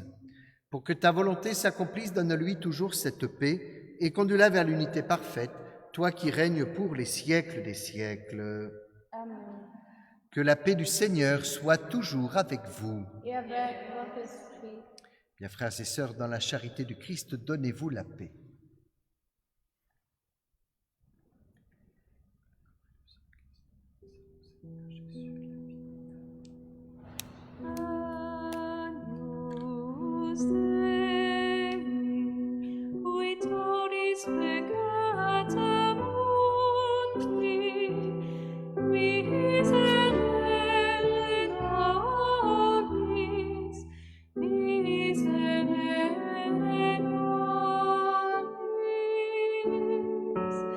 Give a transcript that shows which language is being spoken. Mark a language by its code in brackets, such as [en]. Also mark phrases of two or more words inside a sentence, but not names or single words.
[fr] Pour que ta volonté s'accomplisse, donne-lui toujours cette paix et conduis-la vers l'unité parfaite, toi qui règnes pour les siècles des siècles. Amen. Que la paix du Seigneur soit toujours avec vous. Et avec votre esprit. Bien, frères et sœurs, dans la charité du Christ, donnez-vous la paix. [la] Agnus Dei, vitoris peccata mundi, miserere nobis, miserere nobis.